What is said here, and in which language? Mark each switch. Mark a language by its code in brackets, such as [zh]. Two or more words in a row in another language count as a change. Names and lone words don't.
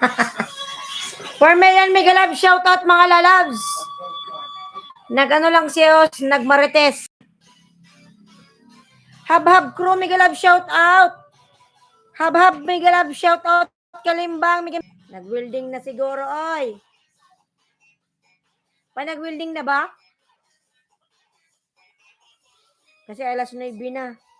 [en] 4 million mega love shoutout [tl] mga lalabs. Nag-ano lang siya, nagmarites. [en] Hab-hab crew mega love shoutout. Hab-hab mega love shoutout. Kalimbang mega. [tl] Nag-welding na siguro, oy. Pa nag-welding na ba? Kasi alas 9 na.